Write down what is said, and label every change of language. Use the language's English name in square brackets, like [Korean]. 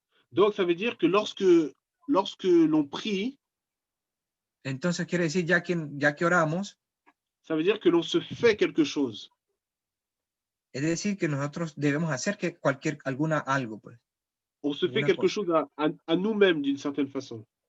[French] Donc ça veut dire que lorsque l'on prie, [Spanish] Entonces quiere decir, ya que oramos, [French] ça veut dire que l'on se fait quelque chose. [Spanish] es decir, que nosotros debemos hacer algo, pues. [French] On se fait quelque chose à nous-mêmes d'une certaine façon.